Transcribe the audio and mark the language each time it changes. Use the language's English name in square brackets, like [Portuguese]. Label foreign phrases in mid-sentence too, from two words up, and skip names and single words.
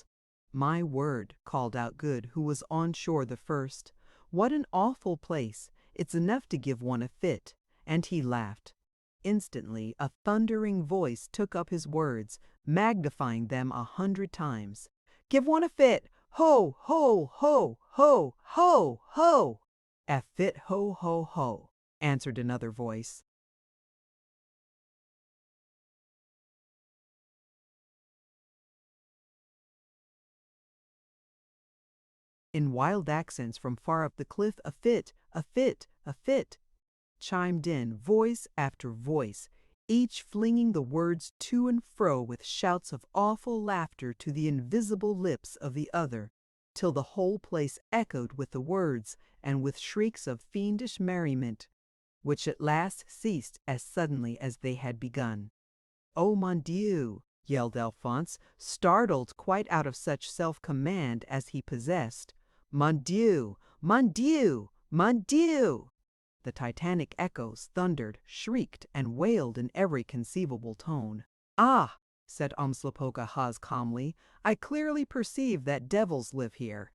[English] "My word," called out Good, who was on shore the first. "What an awful place! It's enough to give one a fit." And he laughed. Instantly a thundering voice took up his words, magnifying them 100 times. "Give one a fit! Ho, ho, ho, ho, ho, ho!" "A fit, ho, ho, ho," answered another voice. In wild accents from far up the cliff, "A fit, a fit, a fit," chimed in voice after voice, each flinging the words to and fro with shouts of awful laughter to the invisible lips of the other, till the whole place echoed with the words and with shrieks of fiendish merriment, which at last ceased as suddenly as they had begun. [French] "Oh, mon Dieu!" [English] yelled Alphonse, startled quite out of such self-command as he possessed. [French] "Mon Dieu! Mon Dieu! Mon Dieu!" [English] The titanic echoes thundered, shrieked, and wailed in every conceivable tone. "Ah!" said Umslopogaas calmly, "I clearly perceive that devils live here.